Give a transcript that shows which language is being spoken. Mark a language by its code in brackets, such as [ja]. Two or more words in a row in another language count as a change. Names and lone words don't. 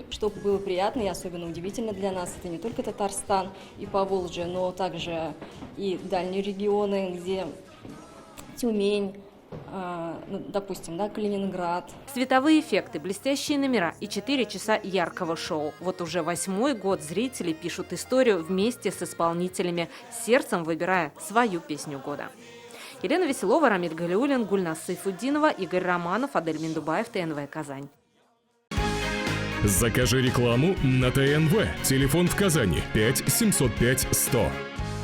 [ru] Что было приятно и особенно удивительно для нас, это не только Татарстан и Поволжье, но также и дальние регионы, где Тюмень, допустим, Калининград. Световые эффекты, блестящие номера и 4 часа яркого шоу. Вот уже 8-й год зрители пишут историю вместе с исполнителями, сердцем выбирая свою песню года. Елена Веселова, Рамиль Галиуллин, Гульнас Сайфуддинова, Игорь Романов, Адель Миндубаев, ТНВ Казань. Закажи рекламу на ТНВ. Телефон в Казани 5 705 100.